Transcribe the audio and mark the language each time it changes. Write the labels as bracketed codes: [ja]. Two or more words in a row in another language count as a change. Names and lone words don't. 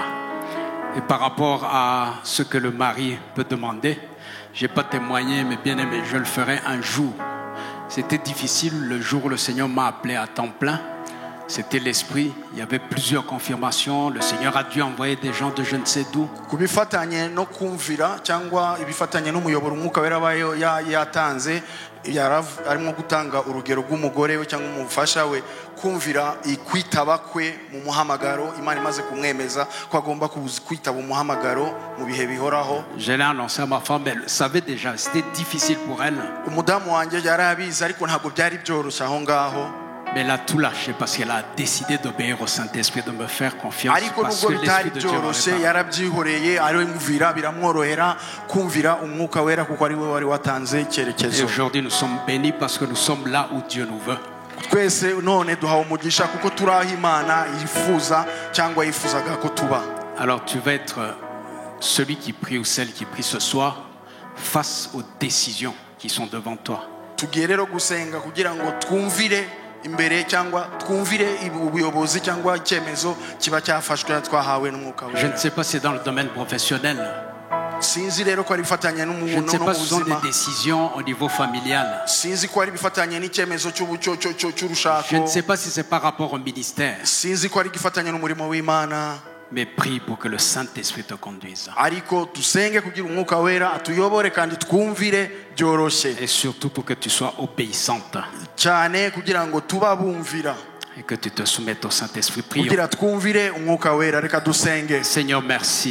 [fr] Et par rapport à ce que le mari peut demander, je n'ai pas témoigné, mais bien aimé, je le ferai un jour. C'était difficile le jour où le Seigneur m'a appelé à temps plein. C'était l'esprit, il y avait plusieurs confirmations. Le Seigneur a dû envoyer des gens de je ne sais d'où. [rw] arimo gutanga urugero rw'umugore we cyangwa umufasha we kumvira ikwitaba kwe mu muhamagaro Imana imaze kumwemeza ko agomba kwitaba umuhamagaro mu bihe bihoraho. [fr] Je l'ai annoncé à ma femme, elle savait déjà, c'était difficile pour elle. [rw] Umudamu wanjye yarabizi ariko ntabwo byari byoroshye aho ngaho. [fr] Mais elle a tout lâché parce qu'elle a décidé d'obéir au Saint-Esprit, de me faire confiance. Parce que l'Esprit de Dieu et aujourd'hui nous sommes bénis parce que nous sommes là où Dieu nous veut. Alors tu vas être celui qui prie ou celle qui prie ce soir face aux décisions qui sont devant toi. [rw] Imbere cyangwa twumvire ubuyobozi cyangwa icyemezo kiba cyafashwe twahawe n'umwuka we. [fr] Je ne sais pas si c'est dans le domaine professionnel. [rw] Sinzi rero ko ari bifatanya n'umuntu no mu buzima. [fr] Je ne sais pas si ce sont des décisions au niveau familial. [rw] Sinzi ko ari bifatanya n'icyemezo cy'urushako. [fr] Je ne sais pas si c'est par rapport au ministère. [rw] Sinzi ko ari gifatanya n'umurimo w'Imana. [fr] Mais prie pour que le Saint-Esprit te conduise. Et surtout pour que tu sois obéissante. Et que tu te soumettes au Saint-Esprit. Prions. Seigneur, merci.